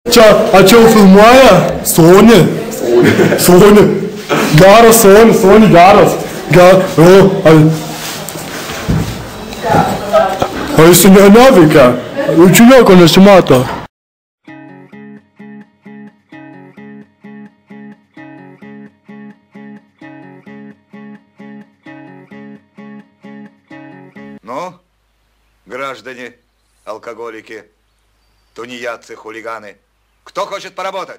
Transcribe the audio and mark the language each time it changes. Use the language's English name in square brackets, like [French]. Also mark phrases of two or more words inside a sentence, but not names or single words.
[Lithuanian] čia filmuoja? Sony. Geras Sony, geras. A jis neveikia. Čia nieko nesimato. [Russian] Ну, граждане, алкоголики, тунеядцы, хулиганы, кто хочет поработать?